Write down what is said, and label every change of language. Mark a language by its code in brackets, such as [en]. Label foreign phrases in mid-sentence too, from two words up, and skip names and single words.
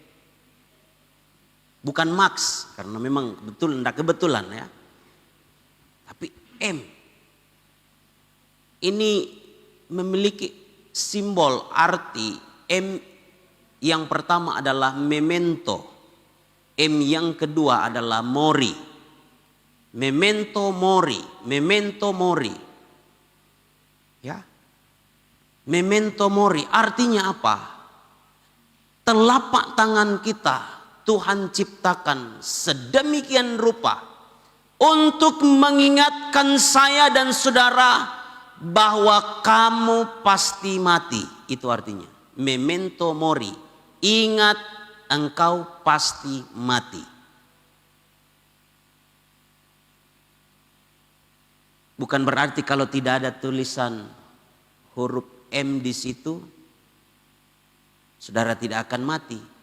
[id] Bukan Max karena memang betul enggak kebetulan ya. Tapi M. Ini memiliki simbol arti. M yang pertama adalah memento. M yang kedua adalah mori. [la] Memento mori, memento mori. [id] Ya. [la] Memento mori [id] artinya apa? Telapak tangan kita Tuhan ciptakan sedemikian rupa untuk mengingatkan saya dan saudara bahwa kamu pasti mati. Itu artinya [la] memento mori, [id] ingat engkau pasti mati. Bukan berarti kalau tidak ada tulisan huruf M di situ, saudara tidak akan mati.